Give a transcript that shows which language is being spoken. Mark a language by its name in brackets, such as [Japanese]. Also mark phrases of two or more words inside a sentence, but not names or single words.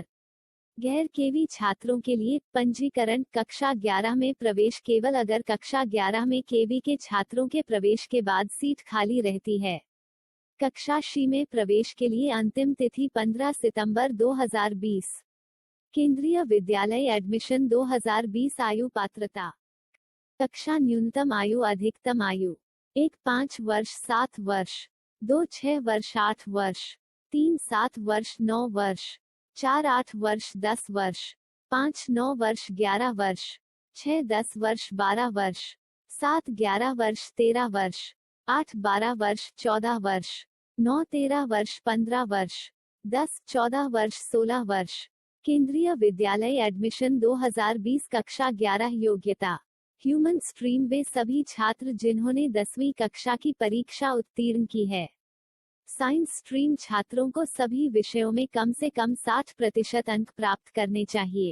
[Hindi] गैर केवी छात्रों के लिए पंजीकरण कक्षा 11 में प्रवेश केवल अगर कक्षा 11 में केवी के छात्रों के प्रवेश के बाद सीट खाली रहती है। कक्षा C में प्रवेश के लिए अंतिम तिथि 15 सितंबर 2020। केंद्रीय विद्यालय एडमिशन 2020 आयु पात्रता। कक्षा न्यूनतम आयु अधिकतम आयु 1 5 वर्ष 7 वर्ष, 2 6 वर्ष 8 वर्ष, 3 7 वर्ष 9 वर्ष, 4 8 वर्ष 10 वर्ष, 5 9 वर्ष 11 वर्ष, 6 10 वर्ष 12 वर्ष, 7 11 वर्ष 13 वर्ष, 8 12 वर्ष 14 वर्ष, 9 13 वर्ष 15 वर्ष, 10 14 वर्ष 16 वर्ष। केंद्रीय विद्यालय एडमिशन 2020 कक्षा 11 योग्यता। [English] human stream [Hindi] वे सभी छात्र जिन्होंने 10वीं कक्षा की परीक्षा उत्तीर्ण की है। [English] science stream [Hindi] छात्रों को सभी विषयों में कम से कम 60% अंक प्राप्त करने चाहिए।